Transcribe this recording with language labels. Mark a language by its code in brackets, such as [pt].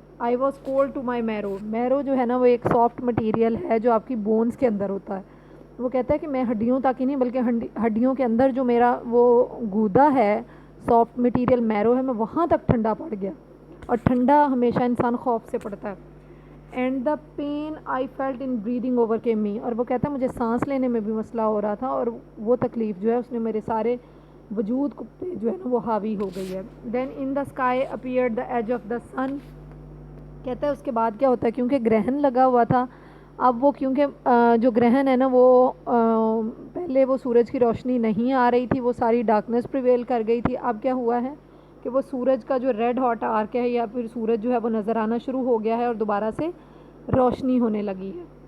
[en] I was called to my میرو [ur] جو ہے نا وہ ایک سافٹ مٹیریل ہے جو آپ کی بونس کے اندر ہوتا ہے. وہ کہتا ہے کہ میں ہڈیوں تک ہی نہیں بلکہ ہڈیوں کے اندر جو میرا وہ گودا ہے، سافٹ مٹیریل میرو ہے، میں وہاں تک ٹھنڈا پڑ گیا. اور ٹھنڈا ہمیشہ انسان خوف سے پڑتا ہے. [en] And the pain I felt in breathing overcame me. [ur] اور وہ کہتا ہے مجھے سانس لینے میں بھی مسئلہ ہو رہا تھا اور وہ تکلیف جو ہے اس نے میرے سارے وجود پہ جو ہے نا وہ حاوی ہو گئی ہے. [en] Then in the sky appear the edge of the sun. [ur] کہتا ہے اس کے بعد کیا ہوتا ہے، کیونکہ گرہن لگا ہوا تھا، اب وہ کیونکہ جو گرہن ہے نا وہ پہلے وہ سورج کی روشنی نہیں آ رہی تھی، وہ ساری ڈارکنیس پریویل کر گئی تھی. اب کیا ہوا ہے کہ وہ سورج کا جو ریڈ ہاٹ آرک ہے یا پھر سورج جو ہے وہ نظر آنا شروع ہو گیا ہے اور دوبارہ سے روشنی ہونے لگی ہے.